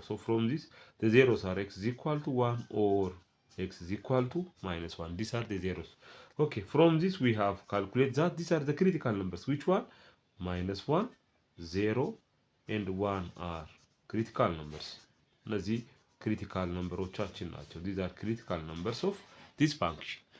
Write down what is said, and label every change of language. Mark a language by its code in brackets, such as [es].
[en] So from this the zeros are x is equal to 1 or x is equal to minus 1. These are the zeros. Okay, from this we have calculate that these are the critical numbers. Which one? Minus 1, 0 and 1 are critical numbers. [am] እነዚህ critical numbeሮቻችን ናቸው. [en] These are critical numbers of this function.